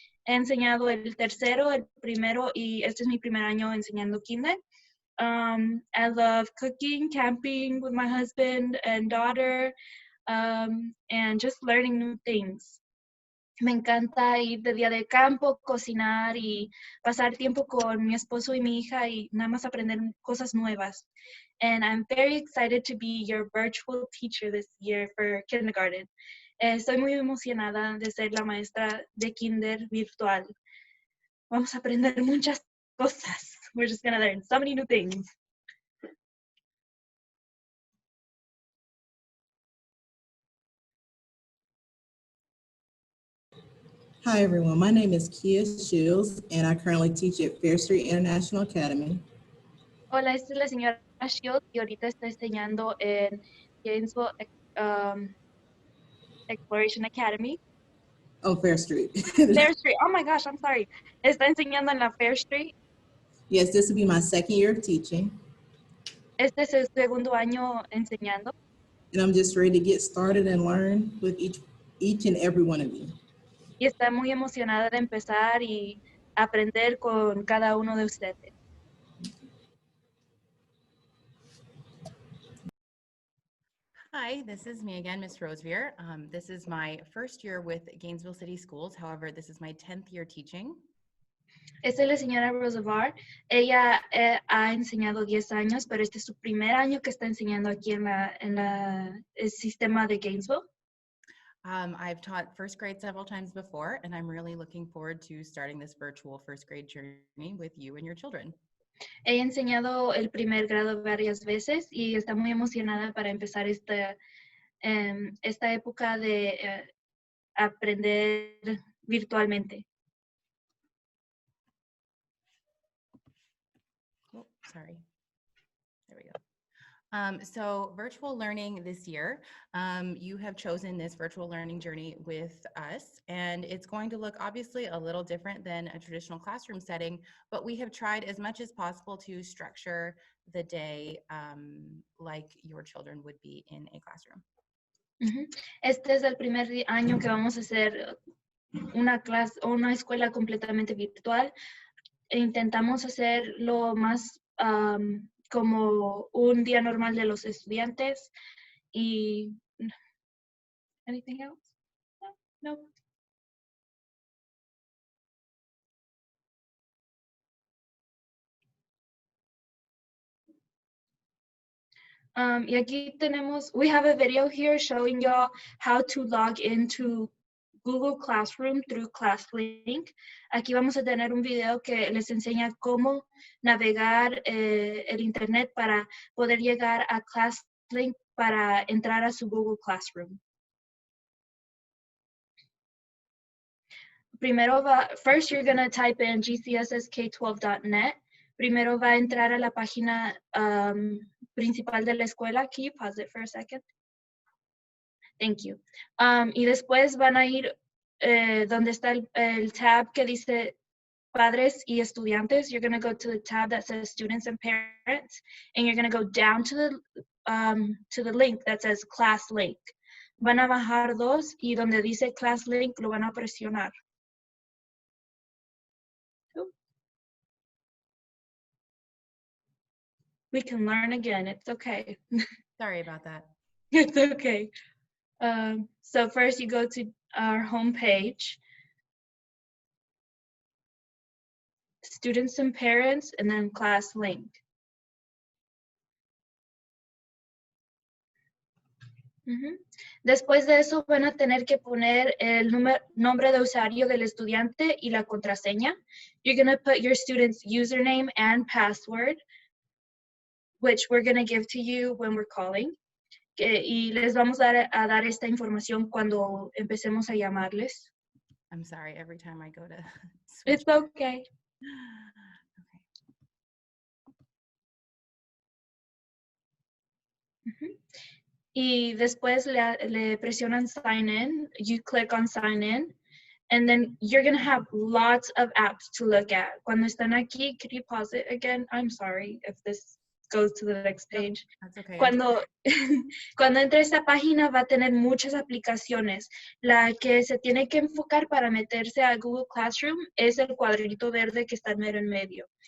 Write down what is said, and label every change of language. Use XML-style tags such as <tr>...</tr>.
<es>He enseñado el tercero, el primero, y este es mi primer año enseñando kinder.</es> <en>I love cooking, camping with my husband and daughter, and just learning new things.</en> <es>Me encanta ir de día de campo, cocinar y pasar tiempo con mi esposo y mi hija y nada más aprender cosas nuevas.</es> <en>And I'm very excited to be your virtual teacher this year for kindergarten.</en> <es>Estoy muy emocionada de ser la maestra de kinder virtual. Vamos a aprender muchas cosas.</es> <en>We're just gonna learn so many new things. Hi, everyone. My name is Kia Shields, and I currently teach at Fair Street International Academy. Hola, esta es la señora Shields y ahorita está enseñando en Gainesville Exploration Academy. Oh, Fair Street. Fair Street. Oh my gosh, I'm sorry.</en> <es>Está enseñando en la Fair Street.</es> <en>Yes, this will be my 2nd year of teaching.</en> <es>Este es el segundo año enseñando.</es> <en>And I'm just ready to get started and learn with each and every one of you.</en> <es>Y está muy emocionada de empezar y aprender con cada uno de ustedes.</es> <en>Hi, this is me again, Miss Rosevier. This is my 1st year with Gainesville City Schools. However, this is my 10th year teaching.</en> <es>Esta es la señora Rosevar. Ella ha enseñado 10 años, pero este es su primer año que está enseñando aquí en el sistema de Gainesville.</es> <en>I've taught 1st grade several times before, and I'm really looking forward to starting this virtual 1st grade journey with you and your children.</en> <es>He enseñado el primer grado varias veces y está muy emocionada para empezar esta época de aprender virtualmente.</es> <en>Oh, sorry. There we go. So virtual learning this year, you have chosen this virtual learning journey with us, and it's going to look obviously a little different than a traditional classroom setting, but we have tried as much as possible to structure the day like your children would be in a classroom. Ujú.</en> <es>Este es el primer año que vamos a hacer una clase o una escuela completamente virtual. Intentamos hacer lo más como un día normal de los estudiantes y</es> <en>anything else?</en> <es>No. No. Y aquí tenemos,</es> <en>we have a video here showing y'all how to log into Google Classroom through ClassLink.</en> <es>Aquí vamos a tener un video que les enseña cómo navegar el internet para poder llegar a ClassLink para entrar a su Google Classroom. Primero</es> <en>first you're going to type in gcssk12.net.</en> <es>Primero va a entrar a la página principal de la escuela.</es> <en>Can you pause it for a second? Thank you.</en> <es>Y después van a ir donde está el tab que dice Padres y Estudiantes.</es> <en>You're going to go to the tab that says Students and Parents, and you're going to go down to the link that says Class Link.</en> <es>Van a bajar dos y donde dice Class Link lo van a presionar.</es> <en>We can learn again. It's okay. Sorry about that. It's okay. So first you go to our home page, Students and Parents, and then Class Link.</en> <es>Después de eso van a tener que poner el nombre de usuario del estudiante y la contraseña.</es> <en>You're going to put your student's username and password, which we're going to give to you when we're calling.</en> <es>Y les vamos a dar esta información cuando empecemos a llamarles.</es> <en>I'm sorry, every time I go to switch. It's okay. Okay.</en> <es>Y después le presionan sign in.</es> <en>You click on sign in. And then you're going to have lots of apps to look at.</en> <es>Cuando están aquí,</es> <en>could you pause it again? I'm sorry if this goes to the next page. That's okay.</en> <es>Cuando entre a esta página va a tener muchas aplicaciones. La que se tiene que enfocar para meterse a Google Classroom es el cuadrito verde que está mero en medio.</es>